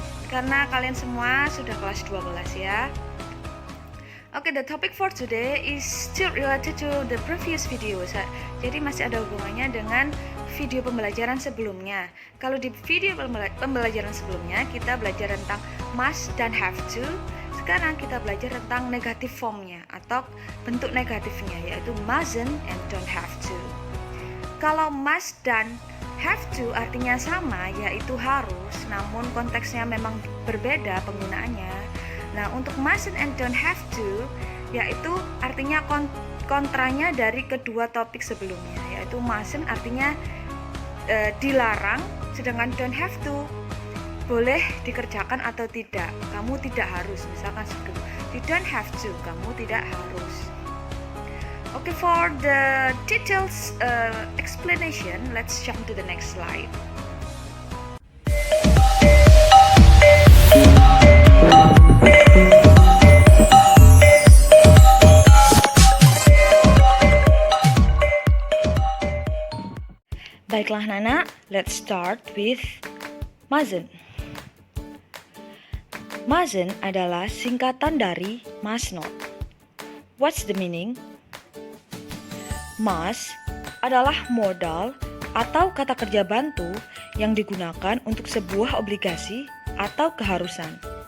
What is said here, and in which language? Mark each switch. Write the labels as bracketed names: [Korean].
[Indonesian] Karena kalian semua sudah kelas 12 ya. [English] Okay, the topic for today is still related to the previous video. [Indonesian] Jadi masih ada hubungannya dengan video pembelajaran sebelumnya. Kalau di video pembelajaran sebelumnya kita belajar tentang must dan have to. Sekarang kita belajar tentang negative formnya atau bentuk negatifnya, yaitu [English] mustn't and don't have to. [Indonesian] Kalau must dan have to artinya sama, yaitu harus, namun konteksnya memang berbeda penggunaannya. Nah, untuk mustn't and don't have to, yaitu artinya kontranya dari kedua topik sebelumnya, yaitu mustn't artinya dilarang, sedangkan don't have to boleh dikerjakan atau tidak, kamu tidak harus, misalkan seperti itu. [English] You don't have to, [Indonesian] kamu tidak harus. [English] Okay, for the details explanation, let's jump to the next slide. [Indonesian] Baiklah [English] Nana, let's start with mustn't. [Indonesian] Mustn't adalah singkatan dari must not. [English] What's the meaning? [Indonesian] Must adalah modal atau kata kerja bantu yang digunakan untuk sebuah obligasi atau keharusan.